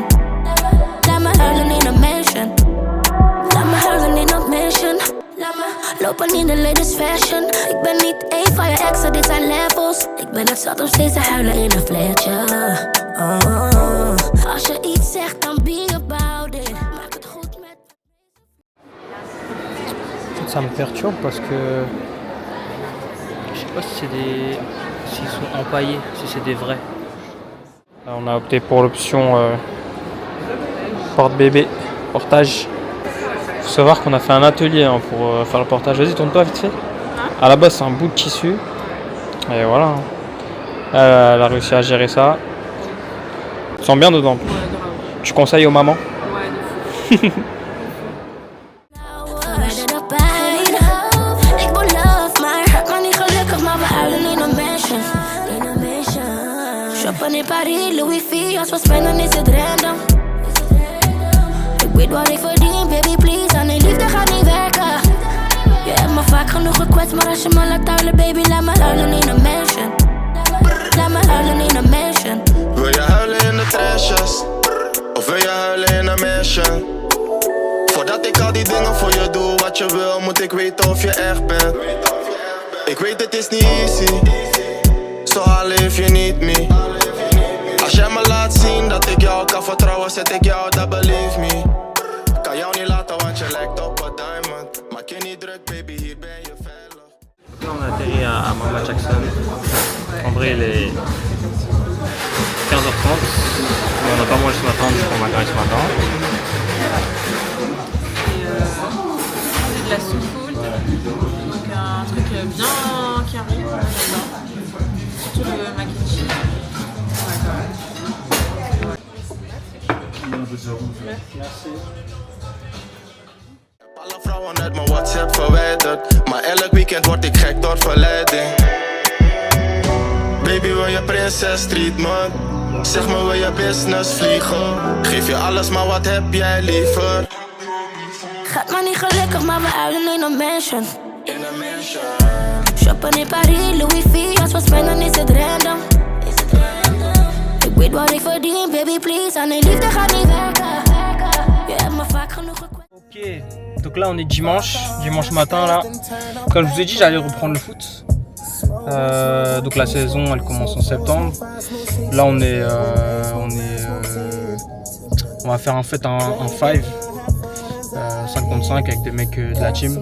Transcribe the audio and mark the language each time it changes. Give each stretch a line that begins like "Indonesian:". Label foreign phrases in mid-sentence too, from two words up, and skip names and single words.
Dutch: Laat me huilen in een mansion. Laat me huilen in een mansion. Laat me lopen in de
English: latest fashion.
Dutch: Ik ben niet één van je exen, dit zijn levels. Ik ben het zat om steeds te huilen in een flatje. Als je iets zegt, dan
English: be about it.
Dutch: Maak het goed met...
French: Ça me perturbe parce que je sais pas si c'est s'ils sont empaillés, si c'est des vrais. Là, on a opté pour l'option porte-bébé, portage. Faut savoir qu'on a fait un atelier pour faire le portage. Vas-y, tourne-toi vite fait. À la base, c'est un bout de tissu. Et voilà. Elle a réussi à gérer ça. Tu sens bien dedans. Ouais, grave. Tu conseilles aux mamans? Ouais, de fou.
Dutch: Verwijder de pijn. Ik beloof maar, gaat maar niet gelukkig, maar we huilen in een mansion. In een mansion. Shoppen in Paris, Louis V, als we spenden is het random. Ik weet wat ik verdien,
English: baby please,
Dutch: aan die liefde gaat niet werken. Je hebt me vaak genoeg gekwetst, maar als je me laat huilen, baby, laat me huilen in een mansion. Laat me huilen in een mansion. Wil je huilen in de trashes? Of wil je huilen in een mansion? Voordat ik al die dingen voor je doe, wat je wil, moet ik weten of je echt bent. Ik weet het is niet easy,
English: so how live you need me.
Dutch: Als jij me laat zien dat ik jou kan vertrouwen, zet ik jou, dat
English: believe me.
Dutch: Kan jou niet laten, want je lijkt op een diamond. Maak je niet druk, baby, hier ben je veilig.
French: Là, on a atterri à Mama Jackson. En vrai, il est 15h30. Mais on n'a pas mangé ce matin, donc on va manger ce matin. C'est de la seafood. Donc un truc bien carré. J'adore. Surtout le
English: mac and cheese.
Dutch: Alle vrouwen uit mijn WhatsApp verwijderd, maar elk weekend word ik gek door verleiding. Baby, wil je prinses treatment? Zeg me, wil je business vliegen? Geef je alles, maar wat heb jij liever? Gaat maar niet gelukkig, maar we huilen in een mansion. In een mansion. Shoppen in Paris, Louis V, als we spenden is het random. Ik weet wat ik verdien,
English: baby please,
Dutch: aan die liefde gaat niet werken. Je hebt me vaak genoeg gekwetst.
French: Ok, donc là on est dimanche matin là. Comme je vous ai dit, j'allais reprendre le foot. Donc la saison elle commence en septembre. Là on va faire en fait un 5 contre 5 avec des mecs de la team.